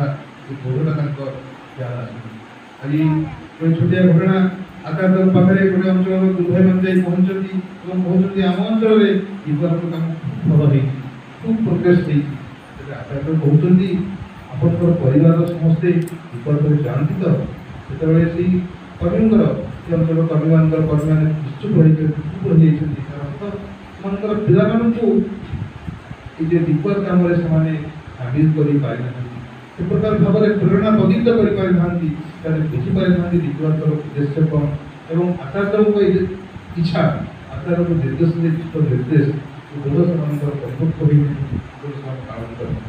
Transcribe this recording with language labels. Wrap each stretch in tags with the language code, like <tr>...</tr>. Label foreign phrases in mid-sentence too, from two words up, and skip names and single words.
<or>ଏ ବୋଧଟା ତାଙ୍କ ଧ୍ୟାନ ଆସୁଛି। ଆଜି ଗୋଟେ ଛୋଟିଆ ଘଟଣା, ଆଚାର୍ଯ୍ୟଙ୍କ ପାଖରେ ଗୋଟେ ଅଞ୍ଚଳର ଗୁରୁଭାଇମାନେ ଯାଇ ପହଞ୍ଚନ୍ତି ଏବଂ କହୁଛନ୍ତି ଆମ ଅଞ୍ଚଳରେ ଜୀବନର କାମ ଭଲ ହେଇଛି, ଖୁବ୍ ପ୍ରୋଗ୍ରେସ୍ ହେଇଛି। ଆଚାର୍ଯ୍ୟ କହୁଛନ୍ତି ଆପଣଙ୍କର ପରିବାରର ସମସ୍ତେ ବିପଦରେ ଯାଆନ୍ତି ତ। ସେତେବେଳେ ସେଇ କର୍ମୀଙ୍କର ସେ ଅଞ୍ଚଳ କର୍ମୀମାନେ ନିଶ୍ଚୁପ ରହିଯାଇଛନ୍ତି। ତାର ଅର୍ଥ ସେମାନଙ୍କର ପିଲାମାନଙ୍କୁ ଏଇ ଯେ ବିପଦ କାମରେ ସେମାନେ ସାମିଲ କରିପାରିନାହାନ୍ତି, ସେ ପ୍ରକାର ଭାବରେ ପ୍ରେରଣା ପ୍ରଦୀପ୍ତ କରିପାରିଥାନ୍ତି, ସେମାନେ ବୁଝିପାରିଥାନ୍ତି ବିପଦର ଉଦ୍ଦେଶ୍ୟ କ'ଣ ଏବଂ ଆଚାର୍ଯ୍ୟଙ୍କ ଇଚ୍ଛା, ଆଚାର୍ଯ୍ୟଙ୍କ ନିର୍ଦ୍ଦେଶ ନିର୍ଦ୍ଦେଶ ବୋଧ ସେମାନଙ୍କର ପରିପକ୍ୱ ହୋଇଛନ୍ତି, ସେମାନେ ପାଳନ କରନ୍ତି।</or>